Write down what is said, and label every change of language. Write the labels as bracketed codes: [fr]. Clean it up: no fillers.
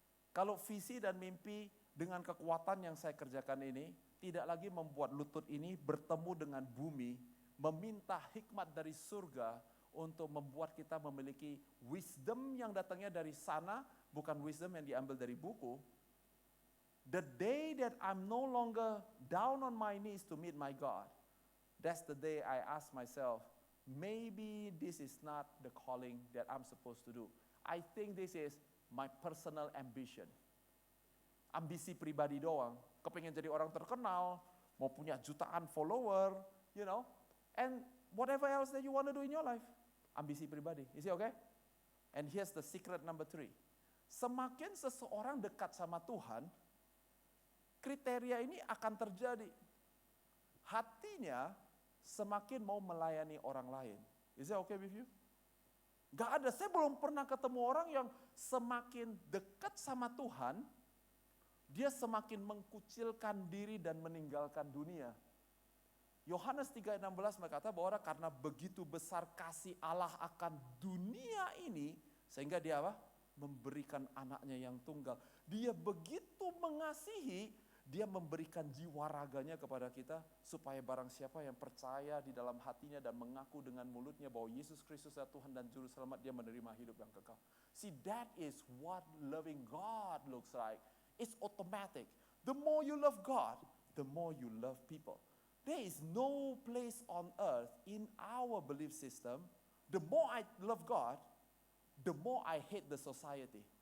[id] Kalau visi dan mimpi dengan kekuatan yang saya kerjakan ini, tidak lagi membuat lutut ini bertemu dengan bumi, meminta hikmat dari surga untuk membuat kita memiliki wisdom yang datangnya dari sana, bukan wisdom yang diambil dari buku. [en] The day that I'm no longer down on my knees to meet my God, that's the day I ask myself, maybe this is not the calling that I'm supposed to do. I think this is my personal ambition. [id] Ambisi pribadi doang, kepengen jadi orang terkenal, mau punya jutaan follower, you know, [en] and whatever else that you want to do in your life. [id] Ambisi pribadi, [en] is it okay? And here's the secret number 3. [id] Semakin seseorang dekat sama Tuhan, kriteria ini akan terjadi. Hatinya semakin mau melayani orang lain. [en] Is that okay with you? [id] Gak ada, saya belum pernah ketemu orang yang semakin dekat sama Tuhan, dia semakin mengkucilkan diri dan meninggalkan dunia. Yohanes 3:16 berkata bahwa karena begitu besar kasih Allah akan dunia ini, sehingga dia apa? Memberikan anaknya yang tunggal. Dia begitu mengasihi, dia memberikan jiwa raganya kepada kita, supaya barang siapa yang percaya di dalam hatinya dan mengaku dengan mulutnya bahwa Yesus Kristus adalah Tuhan dan Juru Selamat, dia menerima hidup yang kekal. [en] See, that is what loving God looks like. It's automatic. The more you love God, the more you love people. There is no place on earth in our belief system, the more I love God, the more I hate the society.